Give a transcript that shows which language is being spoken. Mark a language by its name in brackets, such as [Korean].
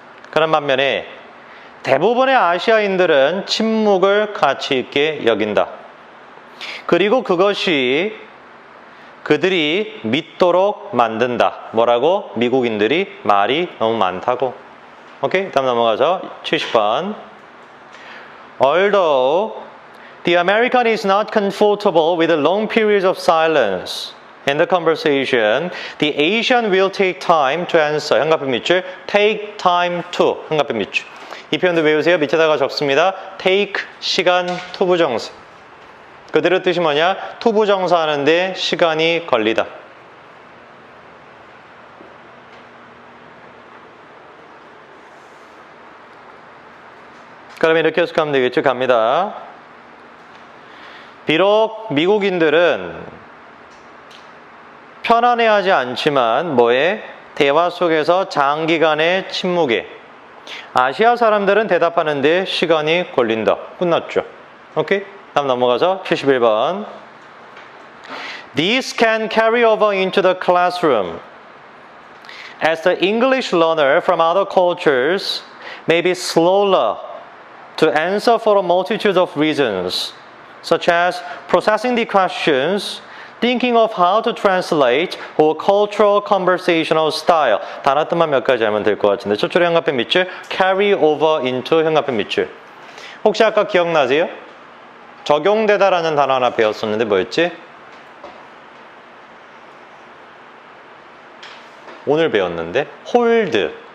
[Korean] 그런 반면에 대부분의 아시아인들은 침묵을 가치 있게 여긴다. 그리고 그것이 그들이 믿도록 만든다. 뭐라고? 미국인들이 말이 너무 많다고. 오케이? 다음 넘어가서 70번. [English] Although the American is not comfortable with the long periods of silence in the conversation, the Asian will take time to answer. [Korean] 현가편 밑줄. take time to. 현가편 밑줄. 이 표현도 외우세요. 밑에다가 적습니다. take, 시간, to 부정사. 그대로 뜻이 뭐냐? to 부정사 하는데 시간이 걸리다. 그럼 이렇게 해석하면 되겠죠? 갑니다. 비록 미국인들은 편안해하지 않지만 뭐에? 대화 속에서 장기간의 침묵에 아시아 사람들은 대답하는데 시간이 걸린다. 끝났죠. 오케이? 다음 넘어가서 71번. [English] These can carry over into the classroom as the English learner from other cultures may be slower to answer for a multitude of reasons, such as processing the questions, thinking of how to translate, or cultural conversational style. [Korean] 단어 뜻만 몇 가지 알면 될 것 같은데 첫 줄에 현가편 밑줄, carry over into 현가편 밑줄. 혹시 아까 기억나세요? 적용되다라는 단어 하나 배웠었는데 뭐였지? 오늘 배웠는데 hold.